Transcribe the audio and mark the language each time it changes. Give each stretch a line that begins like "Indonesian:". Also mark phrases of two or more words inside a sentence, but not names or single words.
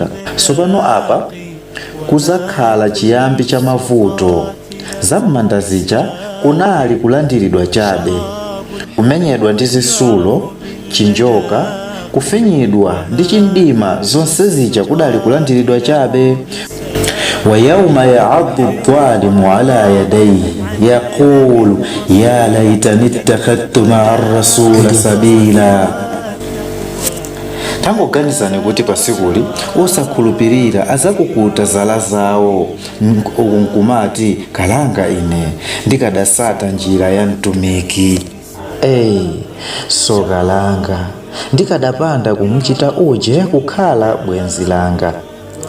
Nyanja: Sopano apa kuzakhala chiyambi cha mavuto. Zam'manda zija kunali kulandiridwa chabe, kumenyedwa ndi zisulo, chinjoka, kufinyidwa ndi chimdima, zonse zija kudali kulandiridwa chabe.
Arabic: ويوم يعض الظالم على يديه يقول يا ليتني اتخذت مع الرسول سبيلا.
Nyanja: Tangoganizani kuti pasikuli osakhulupirira azakukuta zala zawo nkumati kalanga ine ndikadasata njira ya mtumiki. So kalanga ndikadapanda kumuchita uje kukhala bwenzi langa.